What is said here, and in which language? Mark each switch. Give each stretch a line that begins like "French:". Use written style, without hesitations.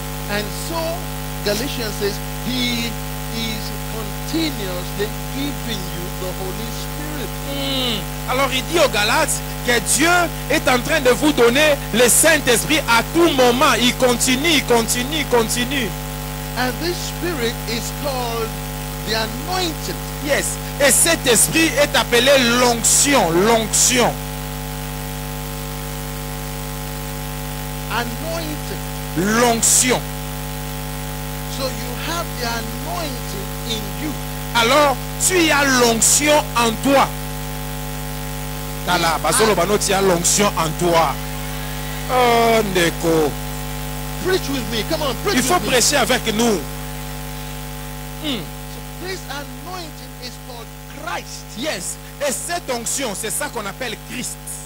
English: And so Galatians says he is continuously giving you the Holy Spirit.
French: Alors il dit aux Galates que Dieu est en train de vous donner le Saint-Esprit à tout moment. Il continue, il continue, il continue.
English: And this Spirit is called the anointing. Yes.
French: Et cet esprit est appelé l'onction, l'onction.
English: Anointing.
French: L'onction.
English: So you have the anointing in you.
French: Alors, tu as l'onction en toi.
Lingala: Tala, basolo bano,
French: tu as l'onction en toi. Oh, Ndeko.
English: Preach with me. Come on, preach.
French: Il faut prêcher avec nous.
English: So this anointing is called Christ. Yes.
French: Et cette onction, c'est ça qu'on appelle Christ.